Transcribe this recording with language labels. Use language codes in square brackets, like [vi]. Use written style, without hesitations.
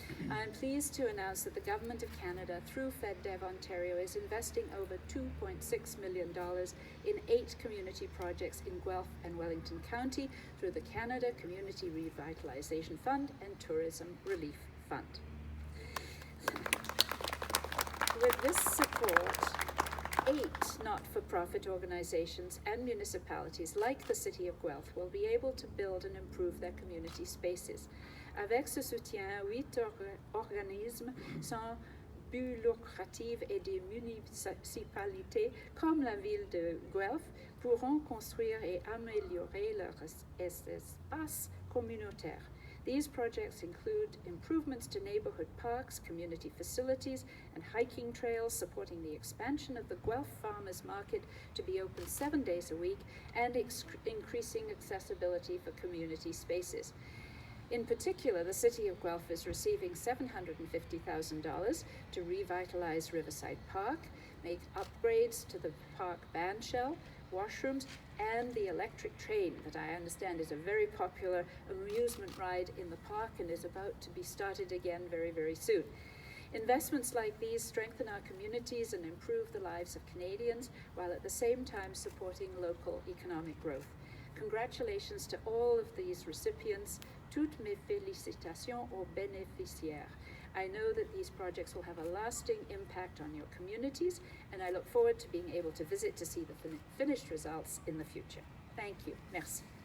[en] I'm pleased to announce that the Government of Canada, through FedDev Ontario, is investing over $2.6 million in 8 community projects in Guelph and Wellington County through the Canada Community Revitalization Fund and Tourism Relief Fund. With this support, 8 not-for-profit organizations and municipalities like the City of Guelph will be able to build and improve their community spaces. [fr] Avec ce soutien, 8 organismes sans but lucratif et des municipalités comme la ville de Guelph pourront construire et améliorer leurs espaces communautaires. [en] These projects include improvements to neighborhood parks, community facilities, and hiking trails, supporting the expansion of the Guelph Farmers Market to be open 7 days a week, and increasing accessibility for community spaces. In particular, the City of Guelph is receiving $750,000 to revitalize Riverside Park, make upgrades to the park bandshell, washrooms, and the electric train that I understand is a very popular amusement ride in the park and is about to be started again very, very soon. Investments like these strengthen our communities and improve the lives of Canadians, while at the same time supporting local economic growth. Congratulations to all of these recipients. [fr] Toutes mes félicitations aux bénéficiaires. [en] I know that these projects will have a lasting impact on your communities, and I look forward to being able to visit to see the finished results in the future. Thank you. [fr] Merci.